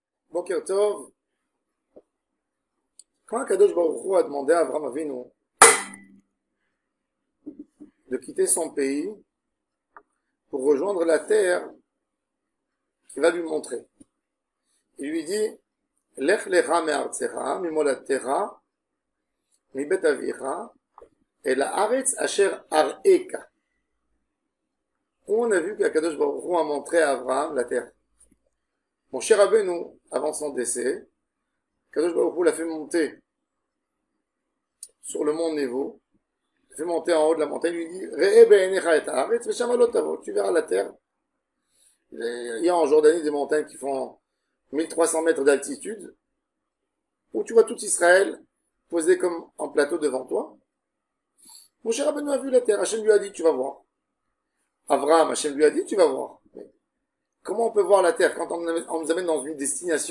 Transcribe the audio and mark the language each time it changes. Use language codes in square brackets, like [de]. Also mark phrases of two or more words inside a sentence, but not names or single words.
[he] בוקר טוב, [fr] quand Kadosh Baruch Hu a demandé à Avraham Avinu de quitter son pays pour rejoindre la terre qu'il va lui montrer, il lui dit [he] לך לך מארצך ממולדתך מבית אביך אל הארץ אשר אראך. [fr] Où on a vu qu'Akadosh Baruch Hu a montré à Avraham la terre. Mon cher Rabbeinu, avant son décès, Kadosh Baruch Hu l'a fait monter sur le mont Nevo, l'a fait monter en haut de la montagne, il lui dit [he] ראה בעיניך את הארץ ושמה לא תבוא, [fr] tu verras la terre. Il y a en Jordanie des montagnes qui font 1300 mètres d'altitude, où tu vois tout Israël posé comme en plateau devant toi. Mon cher Rabbeinu a vu la terre, Hachem lui a dit tu vas voir. Avraham, Hachem lui a dit tu vas voir. Mais comment on peut voir la terre quand on nous amène dans une destination?